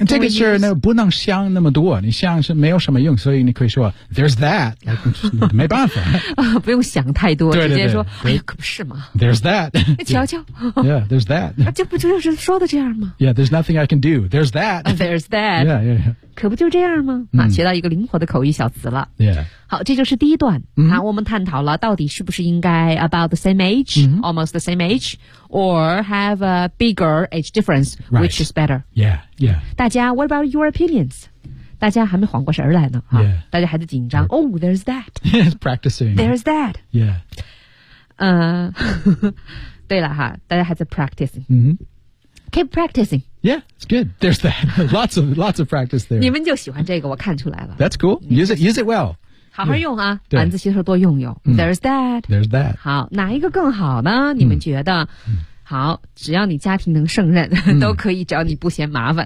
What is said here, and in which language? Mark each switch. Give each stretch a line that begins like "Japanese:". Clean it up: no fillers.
Chinese: 这个事儿呢不能想那么多你想是没有什么用所以你可以说
English: There's that
Chinese: 没办法不用想太多对对对直接说哎呀可不是嘛
English: There's that
Chinese: 瞧瞧
English: Yeah there's that
Chinese: 这不就是说的这样吗
English: Yeah there's nothing I can do There's that There's that Yeah yeah yeah
Chinese: 可不就这样吗、嗯、啊，学到一个灵活的口语小词了
English: Yeah
Chinese: 好这就是第一段、嗯、好我们探讨了到底是不是应该
English: About the same age、
Chinese: 嗯、
English: Almost the same age Or have a biggerage difference、 right. which is better yeah yeah
Chinese: 大家
English: what about your opinions
Chinese: 大家还没缓过神儿来呢、
English: yeah.
Chinese: 啊、大家还在紧张、
English: right. oh there's that yes practicing there's that yeah
Chinese: 对了哈大家还在 practicing、
English: mm-hmm. keep practicing yeah it's good there's that lots of practice there
Chinese: 你们就喜欢这个我看出来了
English: that's cool use it well
Chinese: 好好用啊晚自习的时候多用用、mm.
English: there's that
Chinese: 好哪一个更好呢你们觉得、mm. 好只要你家庭能胜任、嗯、都可以只要你不嫌麻烦